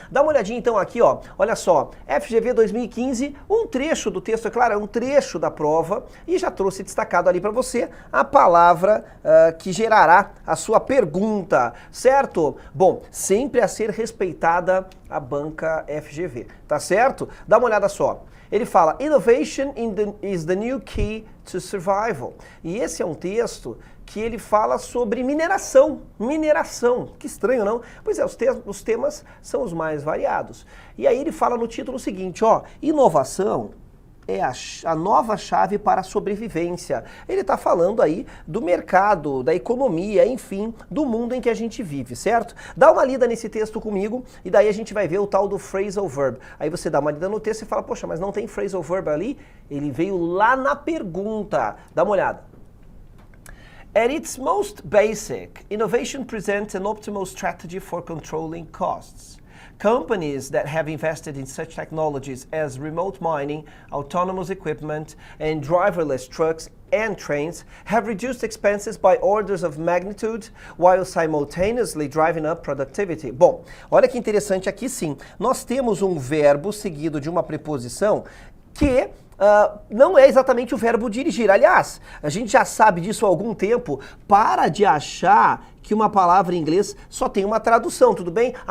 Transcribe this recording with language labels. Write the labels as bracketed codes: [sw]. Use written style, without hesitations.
[pt] Dá uma olhadinha então aqui, ó. Olha só, FGV 2015, um trecho do texto, é claro, é um trecho da prova, e já trouxe destacado ali para você a palavra que gerará a sua pergunta, certo? Bom, sempre a ser respeitada a banca FGV, tá certo? Dá uma olhada só. Ele fala, [en] Innovation is the new key to survival. [pt] E esse é um texto que ele fala sobre mineração. Mineração. Que estranho, não? Pois é, os temas são os mais variados. E aí ele fala no título o seguinte, ó, inovação é a nova chave para a sobrevivência. Ele está falando aí do mercado, da economia, enfim, do mundo em que a gente vive, certo? Dá uma lida nesse texto comigo e daí a gente vai ver o tal do phrasal verb. Aí você dá uma lida no texto e fala, poxa, mas não tem phrasal verb ali? Ele veio lá na pergunta. Dá uma olhada. [en] At its most basic, innovation presents an optimal strategy for controlling costs. Companies that have invested in such technologies as remote mining, autonomous equipment, and driverless trucks and trains have reduced expenses by orders of magnitude while simultaneously driving up productivity. [pt] Bom, olha que interessante aqui sim. Nós temos um verbo seguido de uma preposição que não é exatamente o verbo dirigir. Aliás, a gente já sabe disso há algum tempo. Para de achar que uma palavra em inglês só tem uma tradução, tudo bem?